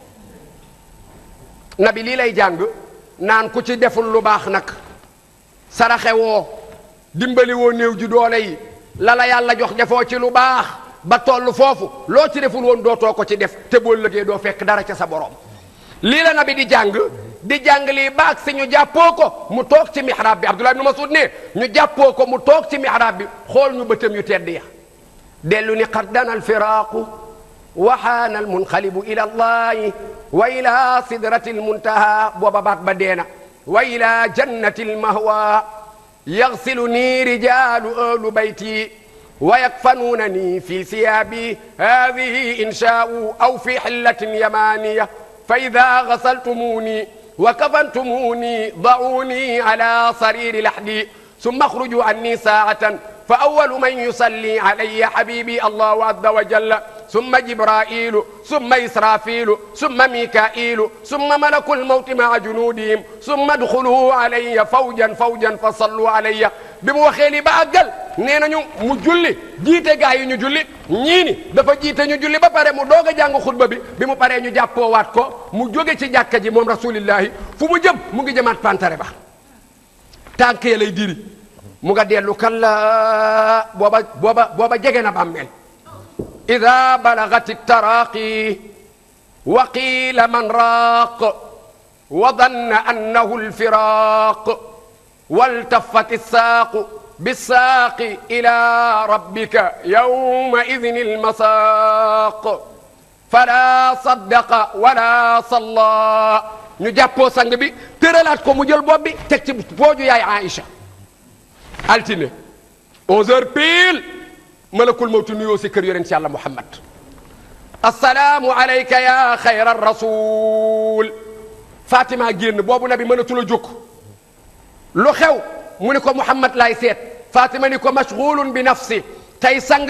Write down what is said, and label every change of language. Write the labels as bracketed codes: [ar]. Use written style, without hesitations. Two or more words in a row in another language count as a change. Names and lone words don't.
[wo] nabi lii lay jàng naan ku ci deful lu baax nag saraxe woo dimbali woo néew ji doole yi la yàlla jox defoo ci lu baax ba toll foofu loo ci deful woon dootoo ko ci def te boo lëgee doo fekk dara ca sa borom lii la nabi di jàng lii baag si ñu jàppoo ko mu toog ci mihrab bi Abdullah ibn Mas'ud ne ñu jàppoo ko mu toog ci mihrab bi xool ñu bëtam yu tedd ya dellu ni [ar] قد دنا الفراق وحان المنقلب إلى الله وإلى سدرة المنتهى [wo] booba baat [ar] ba deena وإلى جنة المأوى يغسلني رجال أهل بيتي ويكفنونني في ثيابي هذه إن شاؤوا أو في حلة يمانية فإذا غسلتموني وكفنتموني دعوني على سرير لحدي ثم اخرجوا عني ساعة فأول من يصلي علي حبيبي الله عز وجل ثم جبرائيل ثم إسرافيل ثم ميكائيل ثم ملك الموت مع جنودهم ثم ادخلوا علي فوجا فوجا فصلوا علي [wo] bi mu waxee li ba àggal nee nañu mu julli jiite gaa yi ñu julli ñii ni dafa jiite ñu julli ba pare mu doog a jàng xutba bi mu paree ñu jàppoowaat ko mu jóge ci jàkka ji moom rasulillahi fu mu jëm mu ngi jëmaat pantare ba tànkee lay diri mu nga dellu kalla booba jege na bàmmeel [ar] إذا بلغت التراقي وقيل من راق وظن أنه الفراق والتفت الساق بالساق إلى ربك يومئذ المساق فلا صدق ولا صلى [wo] ñu jàppoo sang bi tëralaat ko mu jël bopp bi teg ci pooju yaay Aïcha altine 11h pile [ar] ملك الموت [wo] nuyoo si kër yonent yàlla Muhammad [ar] السلام عليك يا خير رسول [wo] Fatima génn boobu nabi mënatul a jóg lu xew mu ni ko Muhammad laay seet Fatima ni ko [ar] مشغول بنفسي [wo] tey sang